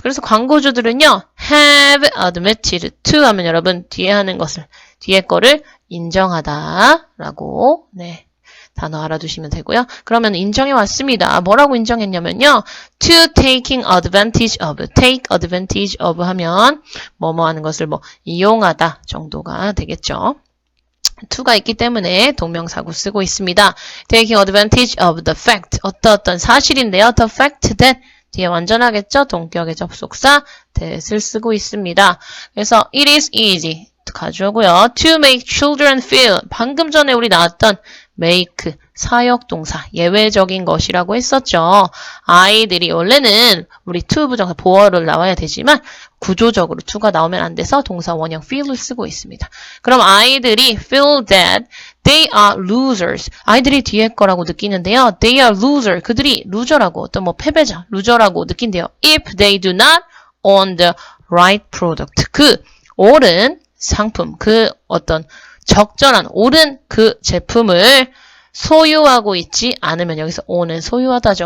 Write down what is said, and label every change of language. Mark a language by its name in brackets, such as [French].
[Korean] 그래서 광고주들은요, [English] have admitted to [Korean] 하면 여러분 뒤에 하는 것을, 뒤에 거를 인정하다라고, 네, 단어 알아두시면 되고요. 그러면 인정해 왔습니다. 뭐라고 인정했냐면요, [English] to taking advantage of, take advantage of [Korean] 하면 뭐뭐 하는 것을 뭐 이용하다 정도가 되겠죠. to가 있기 때문에 동명사구 쓰고 있습니다. [English] taking advantage of the fact. [Korean] 어떤 사실인데요. [English] the fact that [Korean] 뒤에 완전하겠죠? 동격의 접속사 that을 쓰고 있습니다. 그래서 [English] it is easy [Korean] 가져오고요. [English] to make children feel [Korean] 방금 전에 우리 나왔던 make 사역동사 예외적인 것이라고 했었죠. 아이들이 원래는 우리 to 부정사 보어를 나와야 되지만 구조적으로 to가 나오면 안 돼서 동사 원형 feel을 쓰고 있습니다. [English] 그럼 [Korean] 아이들이 [English] feel that they are losers. [Korean] 아이들이 뒤에 거라고 느끼는데요. [English] They are loser. [Korean] 그들이 루저라고 어떤 뭐 패배자, 루저라고 느낀대요. [English] If they do not own the right product. [Korean] 그 옳은 상품, 그 어떤 적절한 옳은 그 제품을 소유하고 있지 않으면 여기서 own은 소유하다죠.